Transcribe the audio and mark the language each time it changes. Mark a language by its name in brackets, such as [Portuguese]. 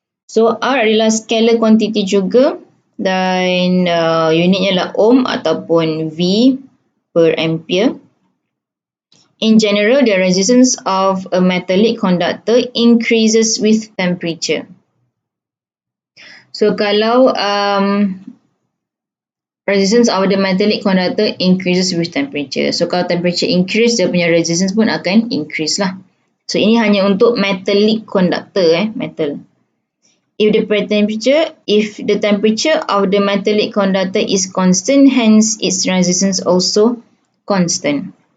[Malay] So R adalah scalar quantity juga dan unitnya adalah ohm ataupun V per ampere. [English] In general, the resistance of a metallic conductor increases with temperature. [Malay] So kalau [English] resistance of the metallic conductor increases with temperature. [Malay] So kalau temperature increase, dia punya resistance pun akan increase lah. So ini hanya untuk metallic conductor, metal. [English] If the temperature of the metallic conductor is constant, hence its resistance also constant.